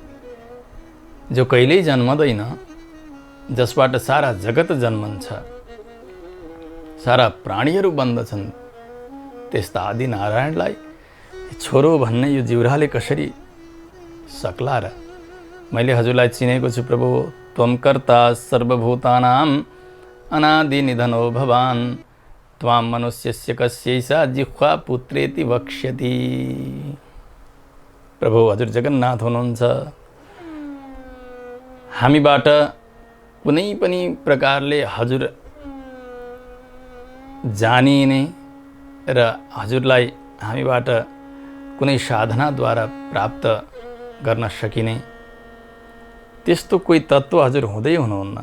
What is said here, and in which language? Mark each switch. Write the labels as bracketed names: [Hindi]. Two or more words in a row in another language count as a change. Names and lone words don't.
[Nepali] जो कहिल्यै जन्मदैन, जसबाट सारा जगत जन्मन्छ, सारा प्राणीहरू बन्दछन्, त्यस्ता आदि नारायणलाई छोरो भन्ने यो जिब्राले कसरी सक्ला र? मैले हजुरलाई चिनेको छु प्रभु। [Sanskrit] त्वं कर्ता सर्वभूतानां अनादि निधनो भवान् त्वां मनुष्यस्य कस्यैषा जिह्वा पुत्रेति वक्ष्यति। [Nepali] प्रभु हजुर जगन्नाथ हुनुहुन्छ। हामीबाट कुनै पनि प्रकारले हजुर जानिने र हजुरलाई हामीबाट कुनै साधनाद्वारा प्राप्त गर्न सकिने त्यस्तो कोही तत्त्व हजुर हुँदै हुनुहुन्न।